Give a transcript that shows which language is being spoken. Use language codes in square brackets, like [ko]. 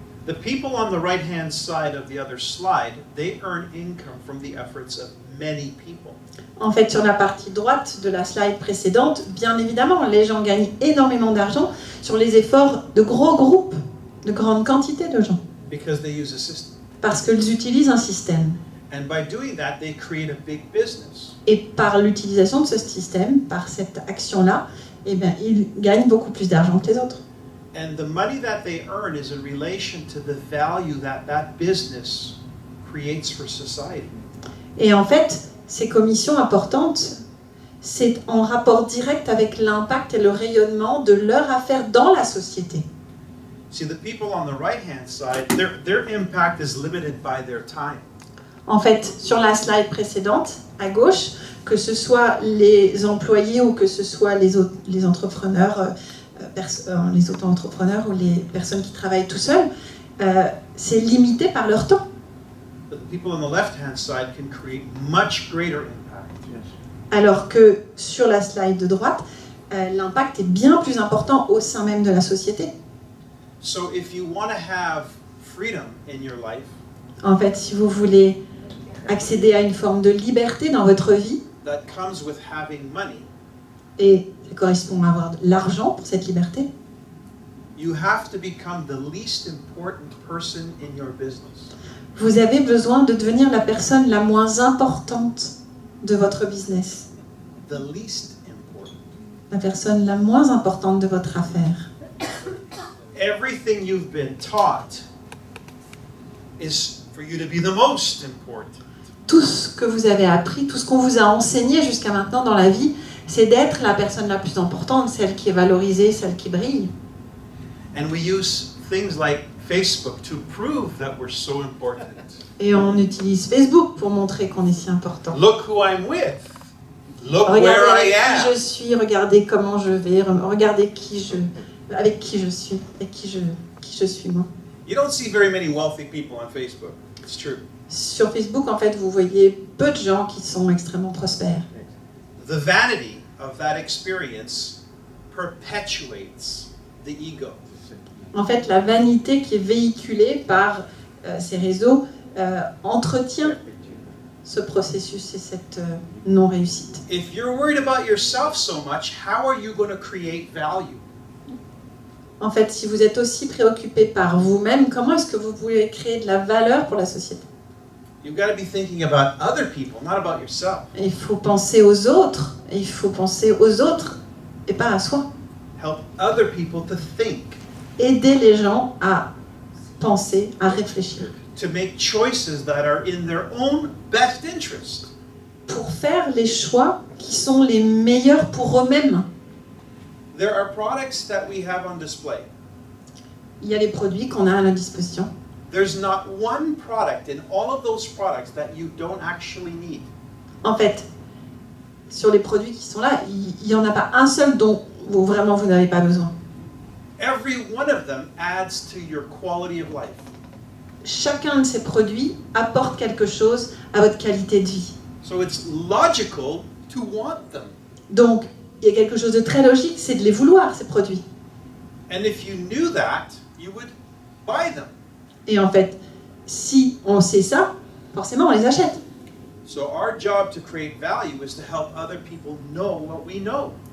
[en] The people on the right-hand side of the other slide, they earn income from the efforts of many people. [fr] En fait, sur la partie droite de la slide précédente, bien évidemment, les gens gagnent énormément d'argent sur les efforts de gros groupes, de grandes quantités de gens, [en] Because they use a system. [fr] parce qu'ils utilisent un système. [en] And by doing that, they create a big business. [fr] Et par l'utilisation de ce système, par cette action-là, eh bien, ils gagnent beaucoup plus d'argent que les autres. [en] And the money that they earn is in relation to the value that that business creates for society. [fr] Et en fait, ces commissions importantes, c'est en rapport direct avec l'impact et le rayonnement de leur affaire dans la société. [en] See, the people on the right-hand side, their impact is limited by their time. [fr] En fait, sur la slide précédente, à gauche, que ce soit les employés ou que ce soit les entrepreneurs, les auto-entrepreneurs ou les personnes qui travaillent tout seuls, c'est limité par leur temps. [en] But the people on the left-hand side can create much greater impact. [fr] Alors que sur la slide de droite, l'impact est bien plus important au sein même de la société. [en] So if you want to have freedom in your life, [fr] En fait, si vous voulez accéder à une forme de liberté dans votre vie, [en] that comes with having money, [fr] et ça correspond à avoir de l'argent pour cette liberté, [en] you have to become the least important person in your business. [fr] vous avez besoin de devenir la personne la moins importante de votre business, [en] The least important. [fr] la personne la moins importante de votre affaire. [en] Everything you've been taught is for you to be the most important. [fr] Tout ce que vous avez appris, tout ce qu'on vous a enseigné jusqu'à maintenant dans la vie, c'est d'être la personne la plus importante, celle qui est valorisée, celle qui brille. [en] And we use things like Facebook to prove that we're so important. [fr] Et on utilise Facebook pour montrer qu'on est si important. [en] Look who I'm with. Look where [fr] Regardez [en] I [fr] avec qui [en] am. [fr] je suis, regardez comment je vais, regardez avec qui je suis et qui je suis moi. [en] You don't see very many wealthy people on Facebook. It's true. [fr] Sur Facebook, en fait, vous voyez peu de gens qui sont extrêmement prospères. [en] The vanity of that experience perpetuates the ego. [fr] En fait, la vanité qui est véhiculée par ces réseaux entretient ce processus et cette non-réussite. [en] If you're worried about yourself so much, how are you going to create value? [fr] En fait, si vous êtes aussi préoccupé par vous-même, comment est-ce que vous pouvez créer de la valeur pour la société? [en] You've got to be thinking about other people, not about yourself. [fr] Et il faut penser aux autres, et il faut penser aux autres et pas à soi. [en] Help other people to think, [fr] Aider les gens à penser, à réfléchir, [en] to make choices that are in their own best interest. [fr] pour faire les choix qui sont les meilleurs pour eux-mêmes. [en] There are products that we have on display. [fr] Il y a les produits qu'on a à notre disposition. [en] There's not one product in all of those products that you don't actually need. [fr] En fait, sur les produits qui sont là, il n'y en a pas un seul dont vous n'avez pas besoin. [en] Every one of them adds to your quality of life. [fr] Chacun de ces produits apporte quelque chose à votre qualité de vie. [en] So it's logical to want them. [fr] Donc, il y a quelque chose de très logique, c'est de les vouloir, ces produits. [en] And if you knew that, you would buy them. [fr] Et en fait, si on sait ça, forcément, on les achète. [en] So our job to create value is to help other people know what we know.